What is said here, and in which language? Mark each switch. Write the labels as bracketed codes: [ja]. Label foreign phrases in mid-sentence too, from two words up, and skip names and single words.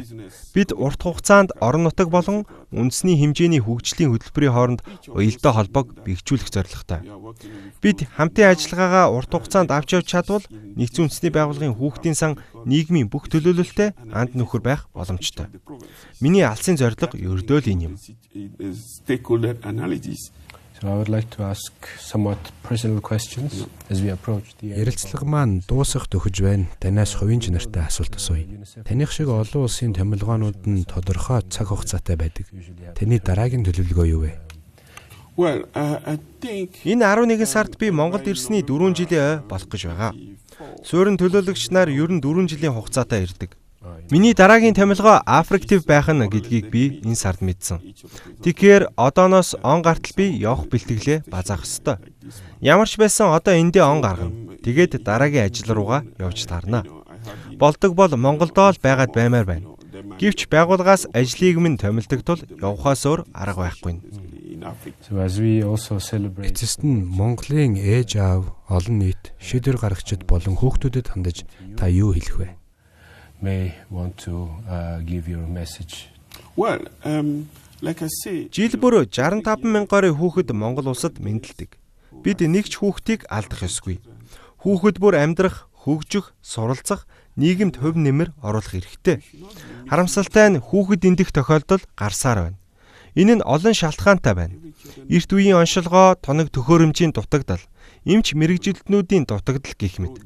[mn] Бид урт хугацаанд орон нутаг болон үндэсний хэмжээний хөгжлийн хөтөлбөрийн хооронд уялдаа холбоог бэхжүүлэх зорилготой. Бид хамтын ажиллагаагаа урт хугацаанд авч явж чадвал нэгдсэн үндэсний байгууллагын хүүхдийн сан нийгмийн бүх төлөөлөлтөд анд нөхөр байх боломжтой. Миний алсын зорилго ердөө л энэ юм. [en] So I would like to ask somewhat personal questions as we approach the [mn] Ярилцлага маань дуусах төхөж байна. Танаас хувийн чанартай асуулт асууя. Таних шиг олон улсын томилгоонууд нь тодорхой цаг хугацаатай байдаг. Таны дараагийн төлөвлөгөө юу вэ? [en] Well, I think [mn] Энэ 11 сард би Монголд ирсний 4 жилийн болох гэж байгаа. Суурин төлөөлөгч нар ер нь 4 жилийн хугацаатай ирдэг. Миний дараагийн томилгоо Африктив байх нь гэдгийг би энэ сард мэдсэн. Тэгэхээр одооноос он гартал би явах бэлтгэлээ базаах ёстой. Ямар ч байсан одоо эндээ он гаргана. Тэгээд дараагийн ажил руугаа явж таарна. Болдог бол Монголдоо л байгаад баймаар байна. Гэвч байгууллагаас ажлыг минь томилдог тул явхаас өөр арга байхгүй. [en] So as we also celebrate [mn] Эцэст нь Монголын ээж аав, олон нийт, шийдвэр гаргагчид болон хүүхдүүдэд хандаж та юу хэлэх вэ? [en] may want to give your message. well, like I say, [mn] Жил бүр 65 мянган хүүхэд Монгол улсад мэндэлдэг. Бид нэг ч хүүхдийг алдах ёсгүй. Хүүхэд бүр амьдрах, хөгжих, суралцах, нийгэмд хувь нэмэр оруулах хэрэгтэй. Харамсалтай нь хүүхэд эндэх тохиолдол гарсаар байна. Энэ нь олон шалтгаантай байна. Эрт үеийн оншилгоо, тоног төхөөрөмжийн дутагдал, эмч мэрэгжилтнүүдийн дутагдал гэх мэт.